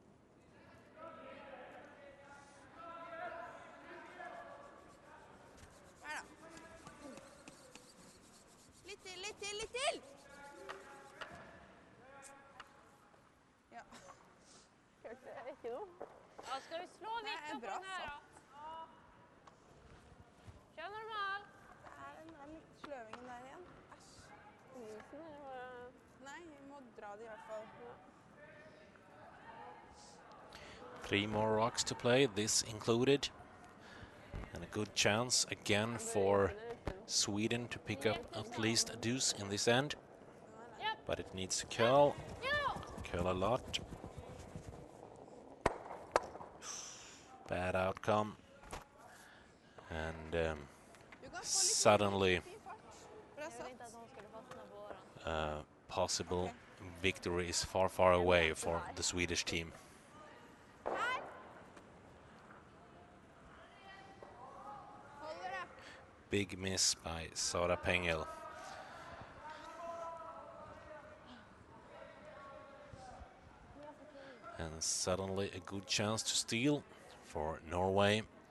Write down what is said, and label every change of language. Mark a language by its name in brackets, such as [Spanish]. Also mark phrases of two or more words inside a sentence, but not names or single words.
[Norwegian] Her da. Litt til, litt til, litt til. Ja. Hørte jeg ikke noe? [Swedish] Ja, ska vi slå Det är vickan på bra den här satt. då? Ja. [Norwegian] sløvingen der igjen. Æsj. Isen, eller bare... Nei, vi må dra det i hvert fall. [English] 3 more rocks to play, this included. And a good chance again for Sweden to pick up at least a deuce in this end. But it needs to curl a lot. Bad outcome. And [Norwegian] Du kan få litt [English] suddenly [Norwegian] fin fart. Bra [Swedish] Jag ville inte [Norwegian] satt. [Swedish] att hon skulle fastna på våran. [English] possible victory is far, far away for the Swedish team. [Norwegian] Holder det. [English] Big miss by Sara Pengel. And suddenly a good chance to steal for Norway.